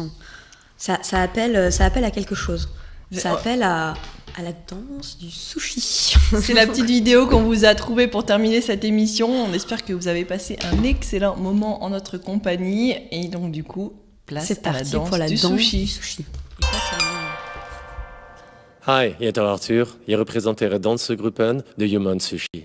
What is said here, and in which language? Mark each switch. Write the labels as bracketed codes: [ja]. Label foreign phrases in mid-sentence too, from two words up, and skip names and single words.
[fr] Ça appelle à quelque chose. Ça appelle à la danse du sushi. C'est la petite vidéo qu'on vous a trouvée pour terminer cette émission. On espère que vous avez passé un excellent moment en notre compagnie. Et donc, du coup, place C'est à la parti danse pour la du danse sushi. du sushi. Et pas seulement- [sv] Hi, jag heter Arthur. Jag representerar dansgruppen The Human Sushi.